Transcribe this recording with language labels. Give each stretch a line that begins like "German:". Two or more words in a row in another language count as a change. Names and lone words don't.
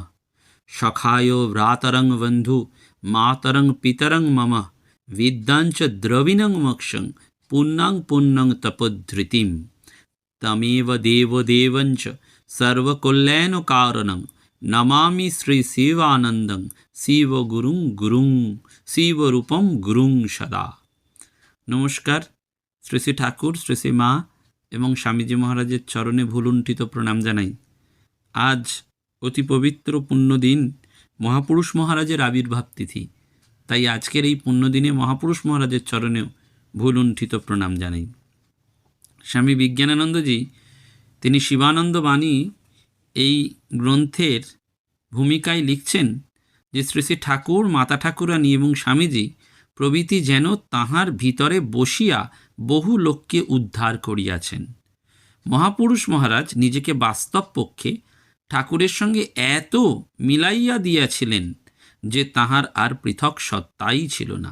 Sanskrit: सखाय भ्रातरं बन्धु मातरं पितरं मम विद्याञ्च द्रविणं मोक्षं पुण्यं पुण्यं तपद्धृतिं तमेव देवदेवञ्च सर्वकल्याणकारणं नमामि श्री शिवानन्दं शिवगुरुं गुरुं शिवरूपं गुरुं सदा।
Bangla: नमस्कार। শ্রী শ্রী ঠাকুর শ্রী শ্রী মা এবং স্বামীজি মহারাজের চরণে ভূলুণ্ঠিত প্রণাম জানাই। আজ অতি পবিত্র পুণ্য দিন মহাপুরুষ মহারাজের আবির্ভাব তিথি, তাই আজকের এই পুণ্য দিনে মহাপুরুষ মহারাজের চরণে ভূলুণ্ঠিত প্রণাম জানাই। স্বামী বিজ্ঞানানন্দজী তিনি শিবানন্দ বাণী এই গ্রন্থের ভূমিকায় লিখছেন যে শ্রী শ্রী ঠাকুর মাতা ঠাকুরানী এবং স্বামীজি প্রভৃতি যেন তাহার ভিতরে বসিয়া বহু লোককে উদ্ধার করিয়াছেন। মহাপুরুষ মহারাজ নিজেকে বাস্তব পক্ষে ঠাকুরের সঙ্গে এত মিলাইয়া দিয়াছিলেন যে তাহার আর পৃথক সত্তাই ছিল না।